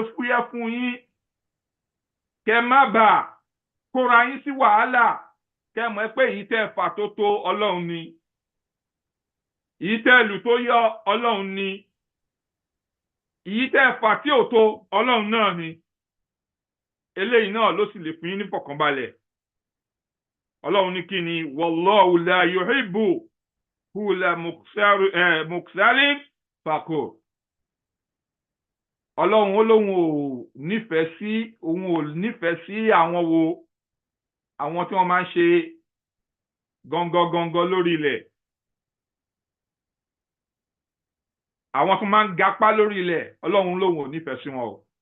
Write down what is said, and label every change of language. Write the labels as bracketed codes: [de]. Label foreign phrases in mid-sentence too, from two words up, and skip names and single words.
[yo] fúyẹ́ fún yín kẹ́ má bàa kóra yín sí wàhálà kẹ́ mọ̀ pé èyí tẹ́ fà tó tó Ọlọ́run ni èyí tẹ́ lù tó yọ Ọlọ́run ni èyí tẹ́ fà tí ò tó Ọlọ́run náà ni eléyìí náà ló sì lè fún yín ní fọ̀kànbalẹ̀. Ọlọ́run ní kí ni [ar] والله لا يحب كل مختال فخور. [yo] Ọlọ́run ó lóun ò nífẹ̀ẹ́ sí àwọn wo àwọn tí wọ́n máa ń ṣe gangan lórí ilẹ̀ àwọn tó máa ń gapá lórí ilẹ̀ Ọlọ́run lóun ò nífẹ̀ẹ́ sí wọn o.